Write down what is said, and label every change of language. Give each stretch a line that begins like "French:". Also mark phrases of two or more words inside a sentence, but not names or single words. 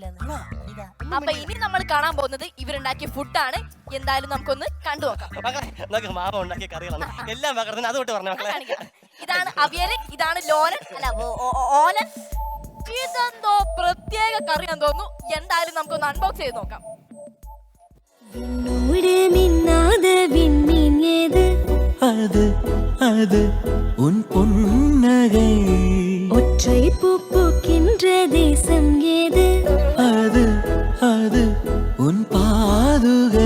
Malayalam: അപ്പൊ ഇനി നമ്മൾ കാണാൻ പോകുന്നത് ഇവരുണ്ടാക്കിയ ഫുഡാണ്. എന്തായാലും നമുക്കൊന്ന് കണ്ടു നോക്കാം. മക്കളെ, മാമ ഉണ്ടാക്കിയ കറികളാണ് എല്ലാം പകർന്ന് അതുകൊണ്ട് പറഞ്ഞ മക്കളെ. ഇതാണ് അവിയല്, ഇതാണ് ലോലൻ, അല്ല ഓലൻ. ഇതെന്തോ പ്രത്യേക കറിയാന്ന് തോന്നുന്നു. എന്തായാലും നമുക്കൊന്ന് അൺബോക്സ് ചെയ്ത് നോക്കാം.
Tamil: அது உன் புன்னகை ஒற்றை பூ பூக்கின்ற தேசம் ஏது அது அது உன் பாதுகை